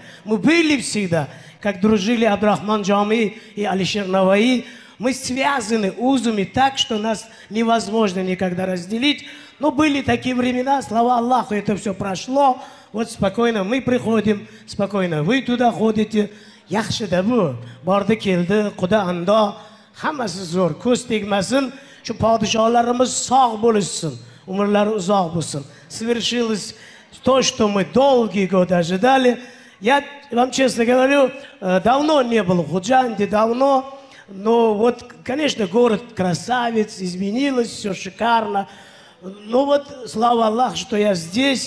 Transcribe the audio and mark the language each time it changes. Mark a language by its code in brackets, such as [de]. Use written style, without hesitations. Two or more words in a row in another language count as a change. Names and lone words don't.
[ru] Мы были всегда, как дружили Абдурахман Джами и Алишер Наваи. Мы связаны узами так, что нас невозможно никогда разделить. Но были такие времена, слава Аллаху, это все прошло. Вот спокойно мы приходим, спокойно вы туда ходите. Яхши да бу, барды келди, куда анда. [uz] Hammasi zo'r, ko'z tegmasin, shu podshohlarimiz sog' bo'lishsin, umrlari uzoq bo'lsin. [ru] Свершилось то, что мы долгие годы ожидали. Я вам честно говорю, давно не был в Худжанде, давно. Но вот, конечно, город красавец, изменилось, все шикарно. Ну вот, слава Аллаху, что я здесь.